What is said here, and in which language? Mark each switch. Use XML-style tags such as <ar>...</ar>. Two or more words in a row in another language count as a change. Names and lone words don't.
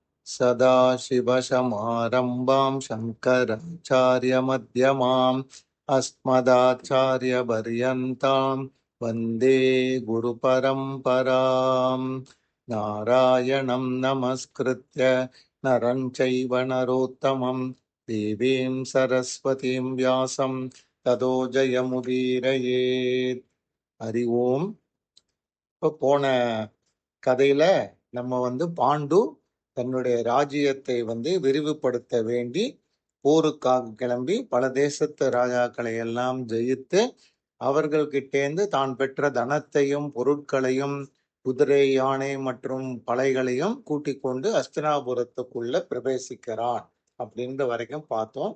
<sa>सदाशिवसमारम्भां शङ्कराचार्यमध्यमाम् अस्मदाचार्यपर्यन्तां वन्दे गुरुपरम्पराम्। नारायणं नमस्कृत्य नरं चैव नरोत्तमं देवीं सरस्वतीं व्यासं ततो जयमुदीरयेत्. हरि ओम्.</sa> <ta>இப்போ போன கதையில நம்ம பாண்டு தன்னுடைய ராஜ்யத்தை விரிவுபடுத்த வேண்டி போருக்காக கிளம்பி பல தேசத்து ராஜாக்களை எல்லாம் ஜெயித்து அவர்கள்கிட்டேந்து தான் பெற்ற தனத்தையும் பொருட்களையும் குதிரை யானை மற்றும் படைகளையும் கூட்டிக் கொண்டு அஸ்தினாபுரத்துக்குள்ள பிரவேசிக்கிறான் அப்படின்ற வரைக்கும் பார்த்தோம்.</ta>